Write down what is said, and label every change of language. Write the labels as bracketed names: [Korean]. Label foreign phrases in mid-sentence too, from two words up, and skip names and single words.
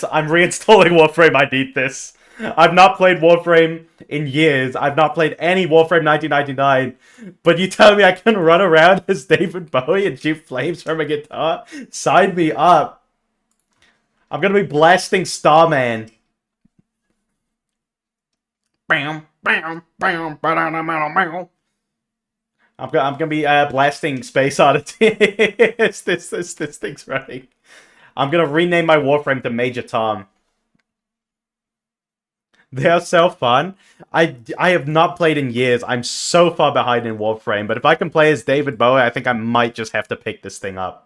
[English] I'm reinstalling Warframe. I need this. I've not played Warframe in years. I've not played any Warframe 1999. But you tell me I can run around as David Bowie and shoot flames from a guitar? Sign me up. I'm going to be blasting Starman. Bam, bam, bam, ba-da-da-ma-da-ma. I'm gonna be blasting Space Oddity. this thing's running. I'm gonna rename my Warframe to Major Tom. They are so fun. I have not played in years. I'm so far behind in Warframe, but if I can play as David Bowie, I think I might just have to pick this thing up.